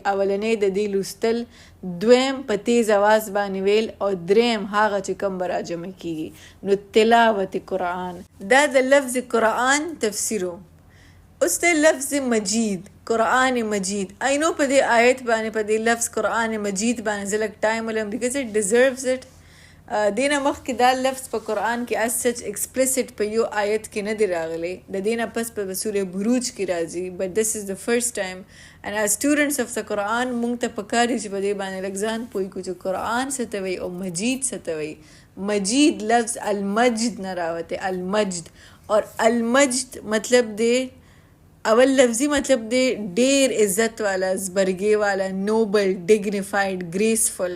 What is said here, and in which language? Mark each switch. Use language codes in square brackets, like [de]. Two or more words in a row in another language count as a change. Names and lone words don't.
[ps] اولنی د دې لوستل، دویم په تیز آواز باندې ویل او دریم هغه چې کوم به را جمع کېږي. نو تلاوت قرآن. دا د لفظ قرآن تفسیرو. اوس د لفظ مجید، قرآن مجید. اینو په دې آیت باندې، په دې لفظ قرآن مجید باندې زه لږ ټایم ولم [en] because it deserves it. [ps] دینه مخکې دا لفظ په قرآن کې [en] as such explicit [ps] په یو آیت کې نه دی راغلی، د دینه پس په سوره بروج کې راځي. [en] but this is the first time and as students of the [ps] قرآن مونږ ته پکار دی چې په دې باندې لږ ځان پوه کړو چې قرآن څه ته وایي او مجید څه ته وایي. مجید لفظ المجد نه راوتی، المجد. اور المجد مطلب دی، اول لفظی مطلب دی ډیر عزت والا، زبرګې والا، [en] noble, dignified, graceful.